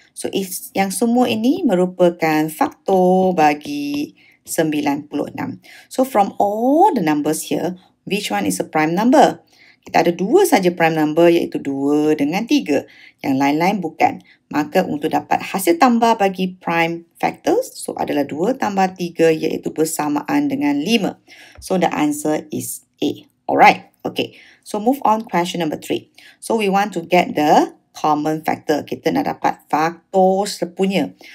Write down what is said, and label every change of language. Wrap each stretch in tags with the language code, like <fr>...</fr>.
<ms>So yang semua ini merupakan faktor bagi 96.</ms> <en>So from all the numbers here, which one is a prime number?</en> <ms>Kita ada 2 saja prime number, iaitu 2 dengan 3. Yang lain-lain bukan. Maka untuk dapat hasil tambah bagi prime factors, so adalah 2 tambah 3 iaitu bersamaan dengan 5.</ms> <en>So the answer is A. Alright, okay. So move on question number 3. So we want to get the common factor.</en> <ms>Kita nak dapat faktor sepunya.</ms>